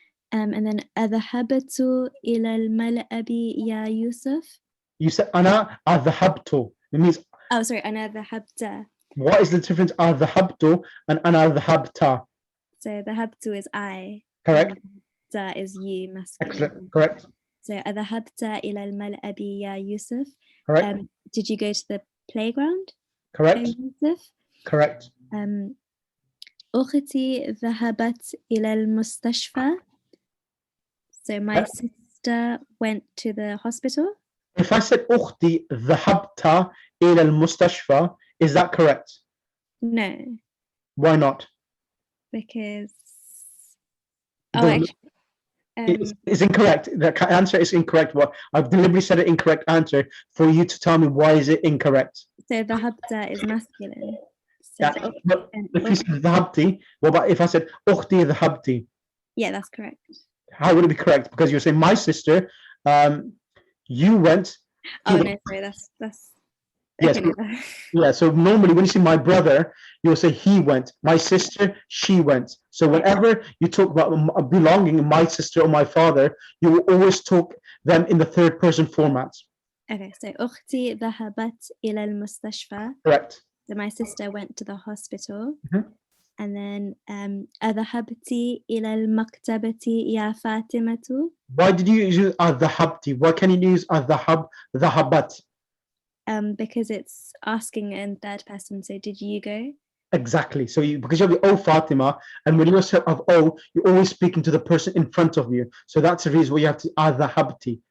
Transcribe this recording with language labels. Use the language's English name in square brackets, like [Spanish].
[English] And then [Arabic] أذهبت إلى الملعب يا يوسف. [English] You said [Arabic] أنا أذهبت. [English] It means. Oh, sorry. [Arabic] أنا ذهبت. [English] What is the difference أذهبت and [Arabic] أنا ذهبت? [English] So ذهبت is I. Correct. Da is you, masculine. Excellent. Correct. So [Arabic] أذهبت إلى الملعب يا يوسف. [English] Correct. Did you go to the playground? Correct. Yusuf? Correct. [Arabic] أختي ذهبت إلى المستشفى. [English] So my sister went to the hospital. If I said [Arabic] أختي ذهبت إلى المستشفى, [English] is that correct? No, Why not? because It it's incorrect. The answer is incorrect. Well, I've deliberately said an incorrect answer for you to tell me why is it incorrect. So ذهبت is masculine. So Yeah, but if you said ذهبتي, what about if I said [Arabic] أختي ذهبتي? [English] yeah, that's correct. How would it be correct? Because you're saying my sister, you went. Oh no, sorry, that's yes. okay, Yeah. So normally when you say my brother, you'll say he went. My sister, she went. So whenever you talk about belonging, my sister or my father, you will always talk them in the third person format. Okay, so [Arabic] أختي ذهبت إلى المستشفى. [English] Correct. So my sister went to the hospital. Mm-hmm. And then [Arabic] أذهبت إلى المكتبة يا فاطمة. [English] Why did you use ذهبتي? Why can you use ذهبت? Because it's asking in third person. So did you go? Exactly. So because you have the O Fatima, and when you also have O, you're always speaking to the person in front of you. So that's the reason why you have to ذهبتي.